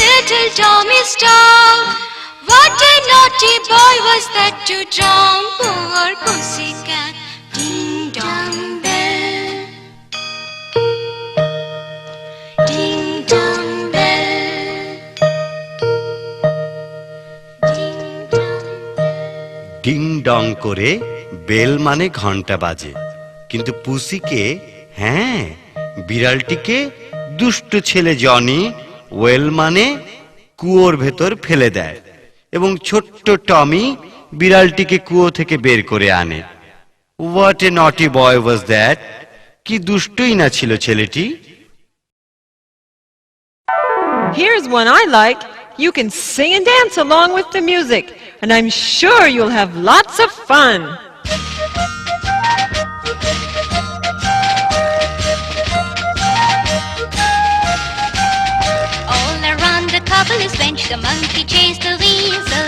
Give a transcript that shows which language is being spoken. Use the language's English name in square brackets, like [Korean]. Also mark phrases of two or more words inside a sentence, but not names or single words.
[English] little Tommy starved. What a naughty boy was that to drown poor pussycat. Ding dong bell, ding dong bell, ding dong. [Bangla] ডিং ডং করে বেল মানে ঘন্টা বাজে, কিন্তু পুসিকে, হ্যাঁ বিড়ালটিকে দুষ্ট ছেলে জনি ওয়েল মানে কুয়োর ভেতর ফেলে দেয় এবং ছোট্ট টমি বিড়ালটিকে কুয়ো থেকে বের করে আনে। [English] What a naughty boy was that! [Bangla] কি দুষ্টই না ছিল ছেলেটি। [English] Here's one I like. You can sing and dance along with the music, and I'm sure you'll have lots of fun. All around the cobbler's bench, the monkey chased the weasel.